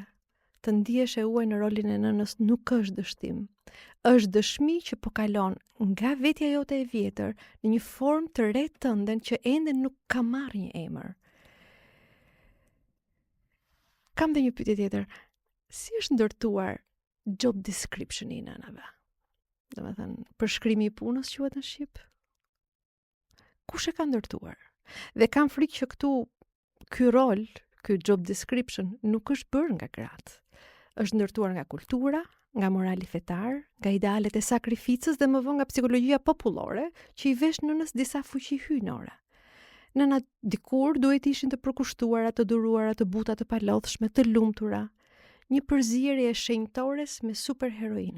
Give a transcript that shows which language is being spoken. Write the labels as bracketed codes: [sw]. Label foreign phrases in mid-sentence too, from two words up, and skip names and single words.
[sq] Të ndihesh e huaj në rolin e nënës nuk është dështim. Është dëshmi që po kalon nga vetja jote e vjetër në një formë të re tënden që ende nuk ka marrë një emër. Kam dhe një pyetje tjetër. Si është ndërtuar [en] job description [sq] i nënave? Domethënë, përshkrimi i punës quhet në shqip? Kush e ka ndërtuar? Dhe kam frikë që ky rol, ky [en] job description [sq] nuk është bërë nga gratë. Është ndërtuar nga kultura, nga morali fetar, nga idealet e sakrificës dhe më vonë nga psikologjia popullore që i vesh nënës disa fuqi hyjnore. Nëna dikur duhet ishin të përkushtuara, të duruara, të buta, të palodhshme, të lumtura, një përzierje e shenjtores me superheroinën.